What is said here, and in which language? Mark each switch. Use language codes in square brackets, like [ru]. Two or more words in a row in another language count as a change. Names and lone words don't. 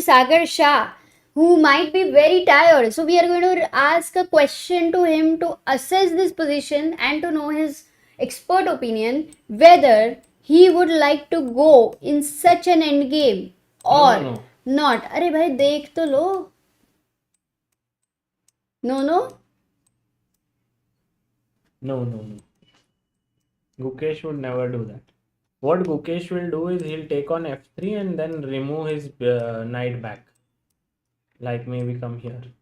[en] Sagar Shah, who might be very tired. So we are going to ask a question to him to assess this position and to know his expert opinion whether he would like to go in such an endgame or not. [hi] अरे भाई देख तो लो. [en] No. No. Gukesh would never do that. What Gukesh will do is he'll take on f3 and then remove his knight back. Like maybe come here.